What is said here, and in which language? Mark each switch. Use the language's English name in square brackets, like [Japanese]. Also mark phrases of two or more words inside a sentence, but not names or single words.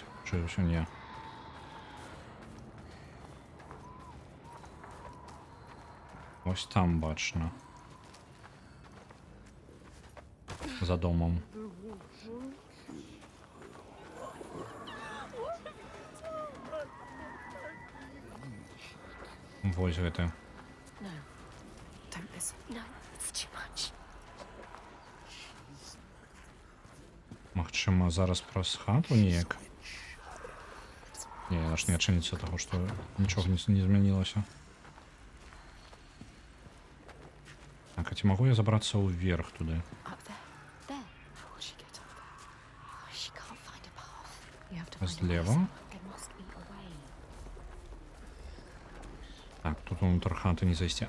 [Ukrainian] Чи все ні? Ось там бачно. За домом. [Belarusian] Ось гэта. [English] No. Don't listen. No, it's too much. [Belarusian] Магчыма, зараз праз хату неяк? Не, аж не адчыніцца таго, што нічога не змянілася. Так, а ці магу я забрацца ўверх туды? [English] Up there. There. How will she get up there? Oh, she can't find a path. You have to find a way [Belarusian] Злева? [English] There must be a way. [Belarusian] Так, тут унутр хаты не зайсці.